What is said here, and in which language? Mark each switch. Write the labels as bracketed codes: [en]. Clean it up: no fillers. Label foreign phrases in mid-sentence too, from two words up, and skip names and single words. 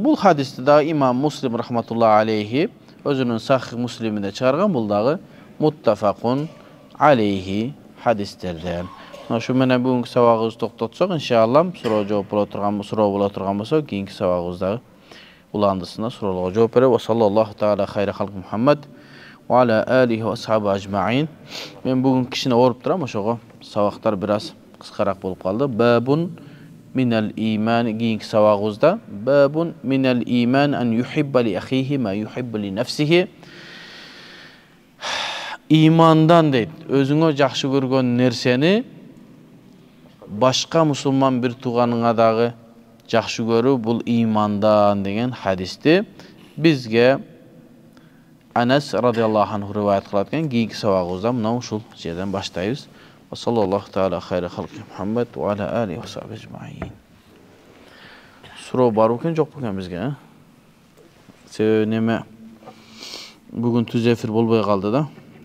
[ky] Бул хадисти дагы имам Муслим [ar] رحمة الله عليه [ky] өзүнүн Сахих Муслиминде чыгарган, бул дагы [ar] متفق عليه [ky] хадистерден. Ошо менен бүгүнкү сабагыбызды токтотсок, иншалла, суроо боло турган болсо, кийинки сабагыбызда уландысына суроолорго жооп беребиз. [ar] وصلى الله تعالى خير خلق محمد وعلى آله وأصحابه أجمعين. [ky] Мен бүгүн кичине ооруп турам, ошого сабактар бир аз кыскараак болуп калды. [ar] باب من الإيمان, [ky] кийинки сабагыбызда [ar] باب من الإيمان أن يحب لأخيه ما يحب لنفسه. [ky] Имандан дейт, өзүңө жакшы көргөн нерсени башка мусулман бир тууганыңа дагы жакшы көрүү, бул имандан деген хадисти бизге Анас [ar] رضي الله عنه [ky] риваят кылат экен. Кийинки сабагыбызда мына ушул жерден баштайбыз. [ar] وصلى الله تعالى خير خلق محمد وعلى آله وصحبه أجمعين. [ky] Суроо бар экен, жокпу экен бизге? Себеби неме бүгүн түз эфир болбой калды да.